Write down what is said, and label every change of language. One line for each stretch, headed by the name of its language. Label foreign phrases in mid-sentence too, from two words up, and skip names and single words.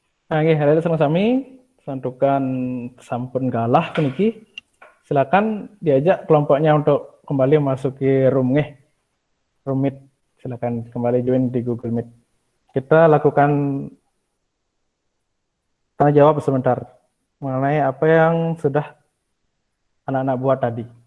Balinese: Nggih, harare sami santukan sampun galah puniki.
Indonesian: Silakan diajak kelompoknya untuk kembali memasuki room nggih. Room Meet. Silakan kembali join di Google Meet. Kita lakukan tanya jawab sebentar mengenai apa yang sudah anak-anak buat tadi.